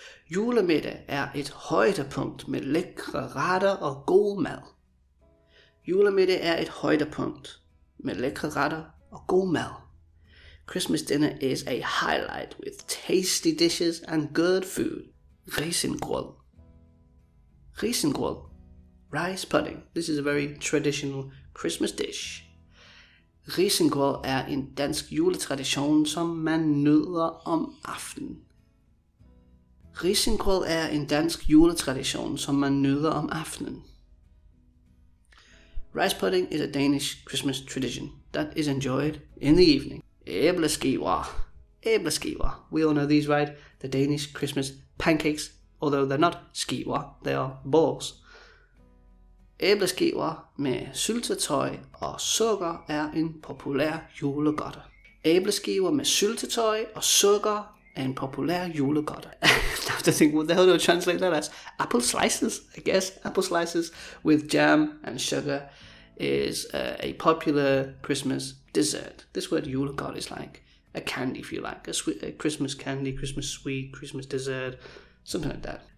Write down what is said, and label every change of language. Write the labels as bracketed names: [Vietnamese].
[Danish] Julemiddag er et højdepunkt med lækre retter og god mad. Julemiddag er et højdepunkt med lækre retter og god mad. [English] Christmas dinner is a highlight with tasty dishes and good food. Risengrød. Risengrød. Rice pudding. This is a very traditional Christmas dish. [Danish] Risengrød er en dansk juletradition, som man nyder om aftenen. Risengrød er en dansk juletradition, som man nyder om aftenen. [English] Rice pudding is a Danish Christmas tradition that is enjoyed in the evening. Æbleskiver. Æbleskiver. We all know these, right? The Danish Christmas pancakes, although they're not skiver, they are balls. [Danish] Æbleskiver med syltetøj og sukker er en populær julegodter. Æbleskiver med syltetøj og sukker er en populær julegodter. [English] I have to think, what the hell do I translate that as? Apple slices, I guess. Apple slices with jam and sugar is a popular Christmas dessert. This word julegodter is like a candy, if you like. A Christmas candy, Christmas sweet, Christmas dessert, something like that.